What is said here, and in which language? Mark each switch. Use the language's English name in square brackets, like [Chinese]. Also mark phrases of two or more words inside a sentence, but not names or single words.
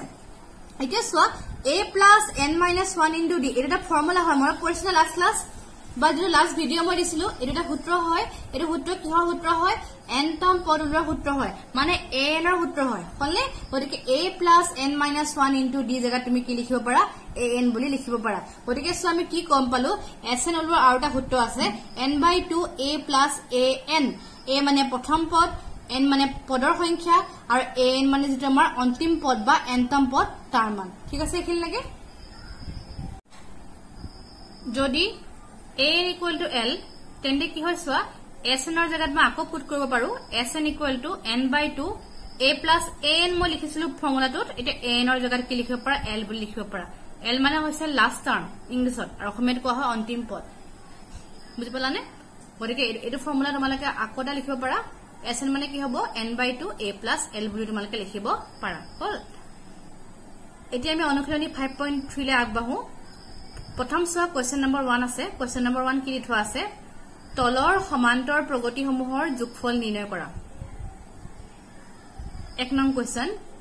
[Assamese] এতিয়া সোৱা [English] a plus n minus 1 into d [Assamese] এটা ফৰ্মুলা হয় মই কৈছিলো [English] last class [Assamese] বা যেটো [English] last video [Assamese] মই দিছিলো এটা সূত্ৰ হয় এটো সূত্ৰ কিহৰ সূত্ৰ হয় nতম পদৰ সূত্ৰ হয় মানে n ৰ সূত্ৰ হয় হলে গতিকে [English] a plus n minus 1 into d [Assamese] জায়গা তুমি কি লিখিব পাৰা an বুলি লিখিব পাৰা গতিকে সো আমি কি কম পালো sn ওলোৱা আৰু এটা সূত্ৰ আছে [English] n/2 a plus an [Assamese] a মানে প্ৰথম পদ n মানে পদৰ সংখ্যা আৰু an মানে যেটো আমাৰ অন্তিম পদ বা nতম পদ তাৰ মান ঠিক আছে এখিন লাগে যদি [English] a equal to l [Assamese] তেন্তে কি হয় সোৱা sn ৰ জায়গাত মই আকৌ পুট কৰিব পাৰো [English] sn equal to n/2 a plus an [Assamese] মই লিখিছিলো ফৰ্মুলাটোত এটা an ৰ জায়গাত কি লিখিব পাৰা l বুলি লিখিব পাৰা l মানে হৈছে লাষ্ট টাৰ্ম ইংলিছত আৰু অসমীয়াত কোৱা হয় অন্তিম পদ বুজি পালানে গতিকে এটো ফৰ্মুলা তোমালোকে আকোটা লিখিব পাৰা sn মানে কি হ'ব [English] n/2 a plus l [Assamese] বুলি তোমালোকে লিখিব পাৰা হল এতিয়া আমি অনুশীলনী 5.3 লে আগবাঢ়ো প্ৰথম সোৱা [English] question number 1 [Assamese] আছে [English] question number 1 [Assamese] কি লিখা আছে তলৰ সমান্তৰ প্ৰগতিসমূহৰ যোগফল নিৰ্ণয় কৰা এক নং কোৱেশ্চন